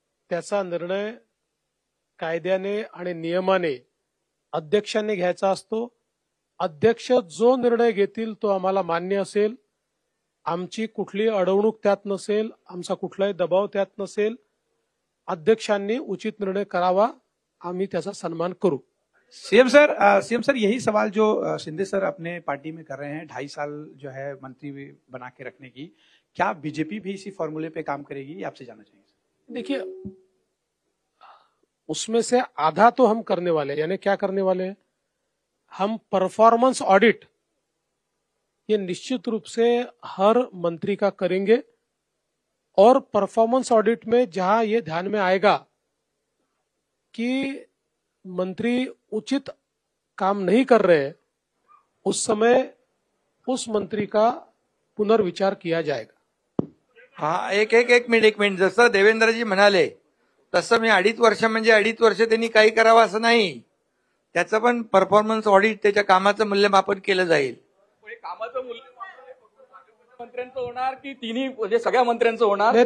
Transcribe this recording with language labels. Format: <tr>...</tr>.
<mr>त्याचा निर्णय कायद्याने आणि नियमाने अध्यक्षांनी घ्यायचा असतो. अध्यक्ष जो निर्णय घेतील तो आम्हाला मान्य असेल. आमची कुठली अडवणूक त्यात नसेल, आमचा कुठलाही दबाव त्यात नसेल. अध्यक्षांनी उचित निर्णय करावा, आम्ही त्याचा सन्मान करू.</mr> <hi>सीएम सर यही सवाल जो शिंदे सर अपने पार्टी में कर रहे हैं, 2.5 साल जो है मंत्री बना के रखने की, क्या बीजेपी भी इसी फॉर्मूले पे काम करेगी, ये आपसे जानना चाहेंगे? देखिए, उसमें से आधा तो हम करने वाले हैं, यानी क्या करने वाले हैं, हम परफॉर्मेंस ऑडिट ये निश्चित रूप से हर मंत्री का करेंगे और परफॉर्मेंस ऑडिट में जहां ये ध्यान में आएगा कि मंत्री उचित काम नहीं कर रहे, उस समय उस मंत्री का पुनर्विचार किया जाएगा।</hi> <mr>हा एक मिनिट जसं देवेंद्रजी म्हणाले तसं मी 2.5 वर्ष म्हणजे 2.5 वर्ष त्यांनी काही करावं असं नाही, त्याचं पण परफॉर्मन्स ऑडिट त्याच्या कामाचं मूल्यमापन केलं जाईल। कामाचं मूल्यमापन मंत्र्यांचं होणार की तिन्ही म्हणजे सगळ्या मंत्र्यांचं होणार?</mr>